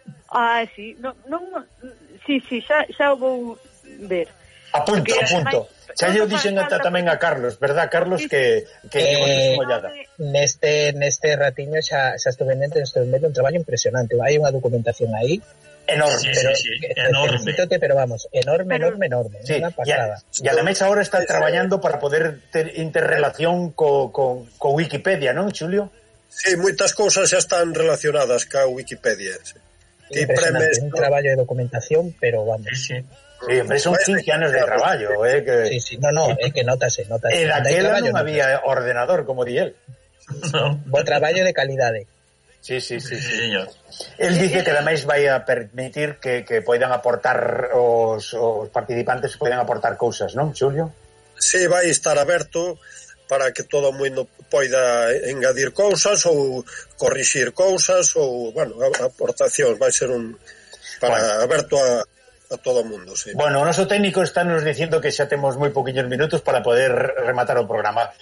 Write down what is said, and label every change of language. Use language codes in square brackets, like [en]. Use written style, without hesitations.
[gl] Ah, sí. Sí, xa o vou ver. Apunto. Xa lle dixen ata tamén a Carlos, verdad, Carlos, que dixen unha ollada. Neste ratiño xa estuve vendo un traballo impresionante. Hai unha documentación aí. Enorme. Sí. Pasada. [es] Y además ahora está trabajando para poder ter interrelación con Wikipedia, ¿no, Xulio? Sí, muchas cosas ya están relacionadas con Wikipedia. Sí. [gl] impresionante, un traballo de documentación, pero vamos. [es] Sí, sí. Sí, hombre, son 15 años de traballo, que... Sí, sí, no, es que notase, notase. En aquel año no había ordenador, como di él. No. Buen traballo de calidades. Sí, sí, sí. Sí, señor. Él dice que además vaya a permitir que puedan aportar, os participantes puedan aportar cosas, ¿no, Julio? [gl] Sí, va a estar aberto para que todo o mundo poida engadir cousas ou corrixir cousas ou, bueno, aportacións. Vai ser un... para bueno. Aberto a todo o mundo, sí. Bueno, o noso técnico está nos dicindo que xa temos moi poquinhos minutos para poder rematar o programa.